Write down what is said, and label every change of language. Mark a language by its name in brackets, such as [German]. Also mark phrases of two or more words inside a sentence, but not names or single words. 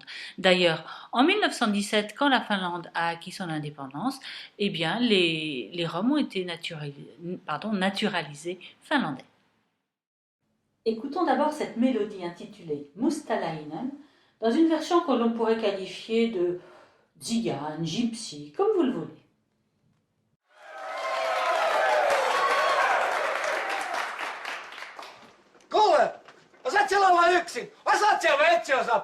[French] D'ailleurs, en 1917, quand la Finlande a acquis son indépendance, eh bien les Roms ont été naturalisés finlandais. Écoutons d'abord cette mélodie intitulée Mustalainen, dans une version que l'on pourrait qualifier de Tzigane, gypsy, comme vous le voulez. [Finnish] Kuule, osaat siellä olla yksin? Osaat siellä vai et siellä osaa?